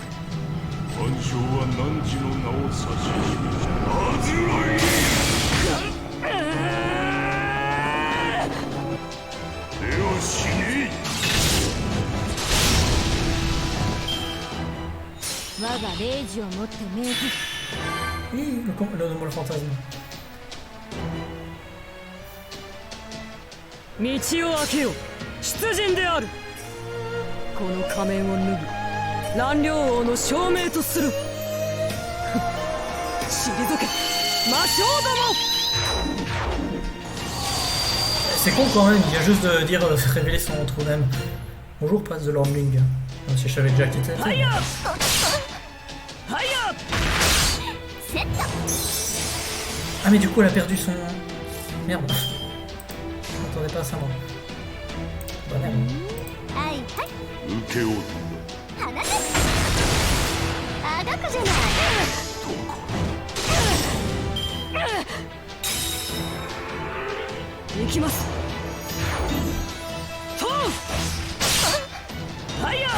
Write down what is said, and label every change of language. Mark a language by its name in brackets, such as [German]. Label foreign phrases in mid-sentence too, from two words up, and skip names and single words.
[Japanese] 万象は汝の名を指し示した。アズライ。では死ねえ。我が霊児をもって命ずる。 [French] Le nombre fantasme. [Japanese] 道を開けよ。出陣である。この仮面を脱ぎ蘭陵王の証明とする。退け魔性ども。 [French] C'est con quand même, il vient juste de dire révéler son trou d'âme. Bonjour, prince de Lormling. Même si je savais déjà qui t'étais. Ah mais du coup elle a perdu son... Merde. Je m'attendais pas à ça moi. Bah merde. [Japanese] 受け負う。あがくじゃない。どこ。行きます。トン。ファイヤー。